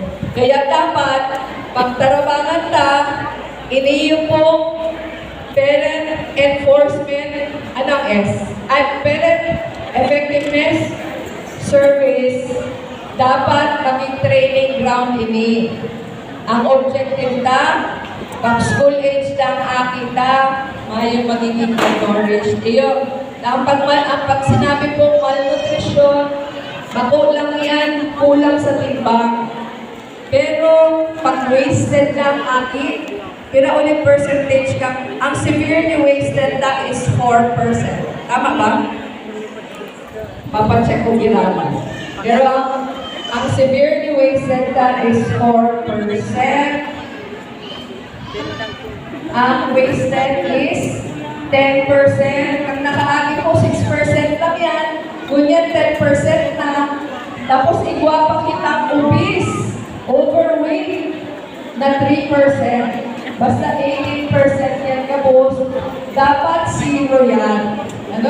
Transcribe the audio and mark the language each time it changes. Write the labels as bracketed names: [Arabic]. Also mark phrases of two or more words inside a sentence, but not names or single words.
[Bikol] Kaya dapat, pagtarabangan ta, iniyo po [English] parent enforcement, parent effectiveness service, [Bikol] dapat maging [English] training ground [Bikol] ini. Ang objective ta, pag [English] school age [Bikol] lang akita, may magiging malnourished. Ang pag sinabi po malnutrition, makulang yan, kulang sa timbang. Pero pag wasted lang akit, kira ulit percentage ka, ang [English] severely wasted [Bikol] na is 4%. Tama ba? Papacheck ko giraman. Pero ang [English] severely wasted [Bikol] na is 4%. Ang wasted is 10%. Ang nakaagi po, 6% lang yan. Ngunyan 10% na. Tapos igwa pa kitang [English] obese, overweight, [Bikol] na 3%. Basta 18% yan kabos. Dapat zero yan. Ano?